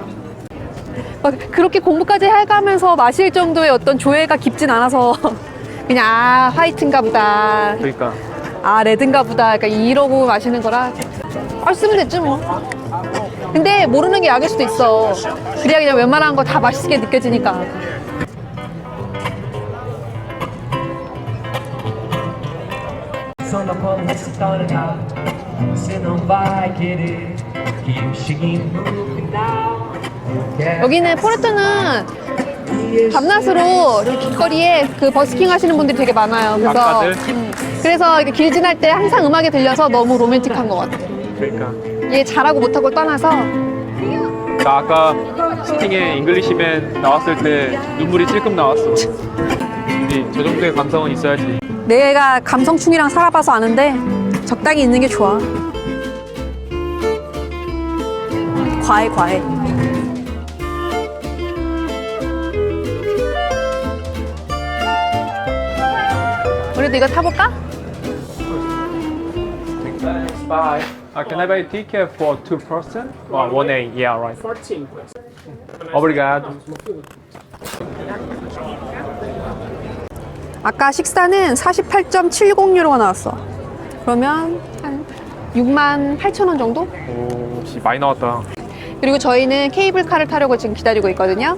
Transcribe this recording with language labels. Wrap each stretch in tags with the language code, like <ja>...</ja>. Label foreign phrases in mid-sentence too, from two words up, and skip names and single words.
<ko>막 그렇게 공부까지 해가면서 마실 정도의 어떤 조예가 깊진 않아서 그냥 아 화이트인가 보다, 그러니까 아 레드인가 보다 약간 이러고 마시는 거라 쓰면 됐지 뭐. 근데 모르는 게 약일 수도 있어. 그래야 그냥 웬만한 거 다 맛있게 느껴지니까.</ko> <pt>Só na cola se torna, você não vai querer que eu chegue no final.</pt> <ko>여기는 포르투는 밤낮으로 이렇게 길거리에 그 버스킹 하시는 분들이 되게 많아요. 그래서 아까들? 그래서 이렇게 길 지날 때 항상 음악이 들려서 너무 로맨틱한 것 같아. 그러니까 이게 잘하고 못하고 떠나서 나 아까 스팅의 잉글리시맨 나왔을 때 눈물이 찔끔 나왔어. 근데 저 정도의 감성은 있어야지. 내가 감성충이랑 살아봐서 아는데 적당히 있는 게 좋아. 과해. 우리도 이거 타볼까?</ko> <en>Can I buy a ticket for 2 person? 1A, yeah, right. 14.</en> <pt>Obrigado.</pt> <ko>아까 식사는 48.70유로가 나왔어. 그러면 한 68,000원 정도? 오, 많이 나왔다. 그리고 저희는 케이블카를 타려고 지금 기다리고 있거든요.</ko>